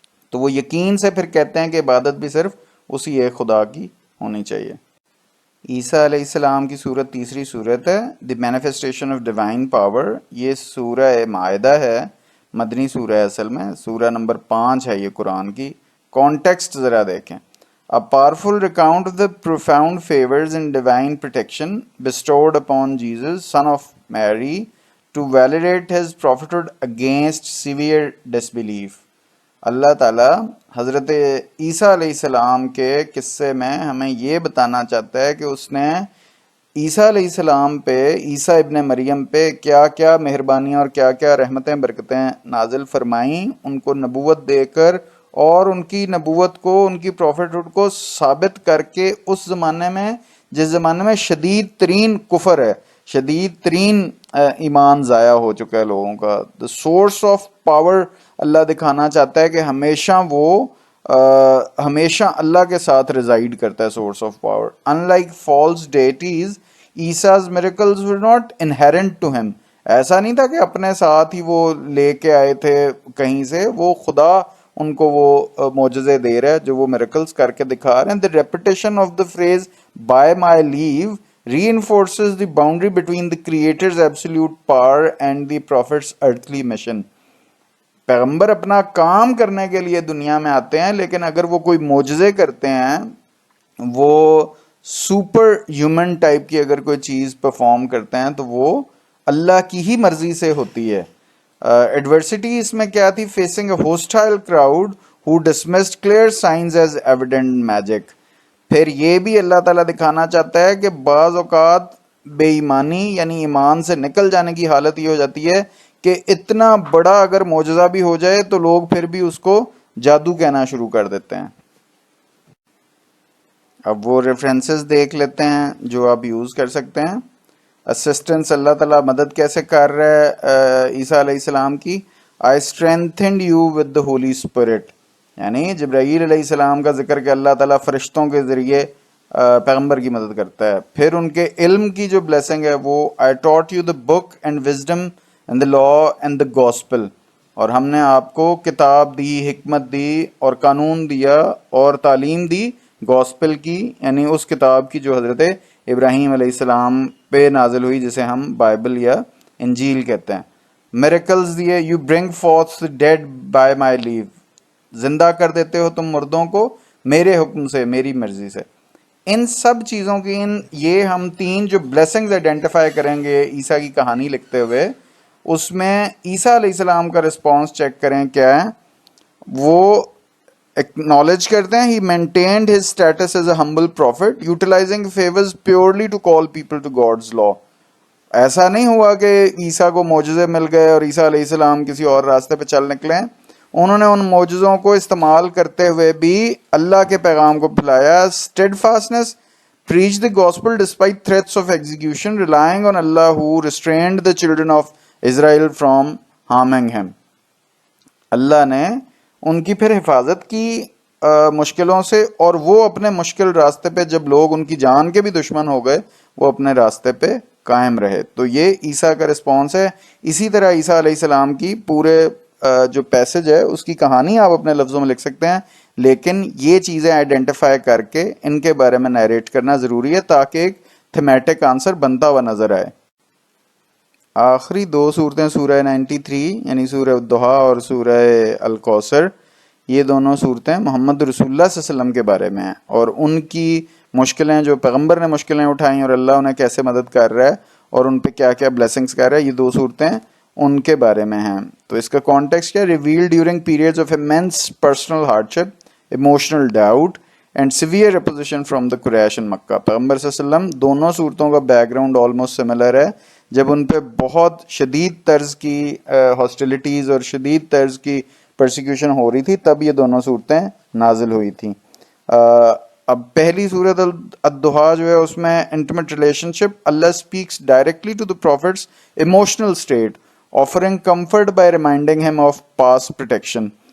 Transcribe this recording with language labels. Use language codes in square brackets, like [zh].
[ur] تو وہ یقین سے پھر کہتے ہیں کہ عبادت بھی صرف اسی ایک خدا کی ہونی چاہیے. عیسیٰ علیہ السلام کی صورت تیسری صورت ہے [en] The manifestation of divine power. [ur] یہ سورہ مائدہ ہے، مدنی سورہ ہے اصل میں، سورہ نمبر 5 ہے یہ قرآن کی. کانٹیکسٹ ذرا دیکھیں. [en] A powerful recount of the profound favors and divine protection bestowed upon Jesus, son of Mary, to validate his prophethood against severe disbelief. [ur] اللہ تعالیٰ حضرت عیسیٰ علیہ السلام کے قصے میں ہمیں یہ بتانا چاہتا ہے کہ اس نے عیسیٰ علیہ السلام پہ، عیسیٰ ابن مریم پہ کیا کیا مہربانیاں اور کیا کیا رحمتیں برکتیں نازل فرمائیں، ان کو نبوت دے کر اور ان کی نبوت کو، ان کی پروفیٹہڈ کو ثابت کر کے اس زمانے میں جس زمانے میں شدید ترین کفر ہے، شدید ترین ایمان ضائع ہو چکا ہے لوگوں کا. [en] the source of power [ur] اللہ دکھانا چاہتا ہے کہ ہمیشہ وہ ہمیشہ اللہ کے ساتھ ریزائڈ کرتا ہے. Source of power. [en] Unlike false deities عیسیٰز miracles were not inherent to him. [ur] ایسا نہیں تھا کہ اپنے ساتھ ہی وہ لے کے آئے تھے کہیں سے، وہ خدا ان کو وہ معجزے دے رہا ہے جو وہ میریکلز کر کے دکھا رہے ہیں. [en] The repetition of the phrase by my leave reinforces the boundary between the creator's absolute power and the prophet's earthly mission. [ur] پیغمبر اپنا کام کرنے کے لیے دنیا میں آتے ہیں، لیکن اگر وہ کوئی معجزے کرتے ہیں، وہ سپر ہیومن ٹائپ کی اگر کوئی چیز پرفارم کرتے ہیں تو وہ اللہ کی ہی مرضی سے ہوتی ہے. [en] adversity [ur] اس میں کیا تھی؟ [en] Facing a hostile crowd who dismissed clear signs as evident magic. [ur] پھر یہ بھی اللہ تعالیٰ دکھانا چاہتا ہے کہ بعض اوقات بے ایمانی یعنی ایمان سے نکل جانے کی حالت یہ ہو جاتی ہے کہ اتنا بڑا اگر معجزہ بھی ہو جائے تو لوگ پھر بھی اس کو جادو کہنا شروع کر دیتے ہیں. اب وہ ریفرنسز دیکھ لیتے ہیں جو آپ یوز کر سکتے ہیں. اسسٹنس اللہ تعالیٰ مدد کیسے کر رہا ہے عیسیٰ علیہ السلام کی. [en] I strengthened you with the Holy Spirit. [ur] یعنی جبرائیل علیہ السلام کا ذکر کہ اللہ تعالیٰ فرشتوں کے ذریعے پیغمبر کی مدد کرتا ہے. پھر ان کے علم کی جو بلیسنگ ہے وہ [en] I taught you the book and wisdom and the law and the gospel. [ur] اور ہم نے آپ کو کتاب دی، حکمت دی اور قانون دیا اور تعلیم دی گوسپل کی، یعنی اس کتاب کی جو حضرت ابراہیم علیہ السلام پہ نازل ہوئی جسے ہم بائبل یا انجیل کہتے ہیں. میریکلز دیے. [en] You bring forth dead by my leave. [ur] زندہ کر دیتے ہو تم مردوں کو میرے حکم سے، میری مرضی سے. ان سب چیزوں کی یہ ہم 3 جو بلیسنگز آئیڈینٹیفائی کریں گے عیسیٰ کی کہانی لکھتے ہوئے، اس میں عیسیٰ علیہ السلام کا رسپانس چیک کریں کیا ہے. وہ ایکنالج کرتے ہیں [en] he maintained his status as a humble prophet utilizing favors purely to call people to God's law. [ur] ایسا نہیں ہوا کہ عیسیٰ کو معجزے مل گئے اور عیسیٰ علیہ السلام کسی اور راستے پہ چل نکلے ہیں. انہوں نے ان معجزوں کو استعمال کرتے ہوئے بھی اللہ کے پیغام کو پھیلایا. [en] Steadfastness preached the gospel despite threats of execution, relying on Allah who restrained the children of Israel from harming him. [ur] اللہ نے ان کی پھر حفاظت کی مشکلوں سے، اور وہ اپنے مشکل راستے پہ جب لوگ ان کی جان کے بھی دشمن ہو گئے وہ اپنے راستے پہ قائم رہے. تو یہ عیسیٰ کا رسپانس ہے. اسی طرح عیسیٰ علیہ السلام کی پورے جو پیسج ہے اس کی کہانی آپ اپنے لفظوں میں لکھ سکتے ہیں، لیکن یہ چیزیں آئیڈینٹیفائی کر کے ان کے بارے میں نیریٹ کرنا ضروری ہے تاکہ ایک تھیمیٹک آنسر بنتا ہوا نظر آئے. آخری دو صورتیں سورہ 93 یعنی سورہ الضحیٰ اور سورہ الکوثر، یہ دونوں صورتیں محمد رسول اللہ صلی اللہ علیہ وسلم کے بارے میں ہیں اور ان کی مشکلیں، جو پیغمبر نے مشکلیں اٹھائیں اور اللہ انہیں کیسے مدد کر رہا ہے اور ان پہ کیا کیا بلیسنگز کر رہا ہے، یہ دو صورتیں ان کے بارے میں ہیں. تو اس کا کانٹیکسٹ کیا؟ [en] Reveal during periods of immense personal hardship, emotional doubt and severe opposition from the Quraysh in Mecca. [ur] پیغمبر صلی اللہ علیہ وسلم دونوں صورتوں کا بیک گراؤنڈ آلموسٹ سملر ہے. جب ان پہ بہت شدید طرز کی ہاسٹیلیٹیز اور شدید طرز کی پرسیکیوشن ہو رہی تھی تب یہ دونوں صورتیں نازل ہوئی تھیں. اب پہلی صورت الضحیٰ جو ہے اس میں [en] Intimate relationship, اللہ speaks directly to the prophet's emotional state, offering comfort by reminding him of past protection.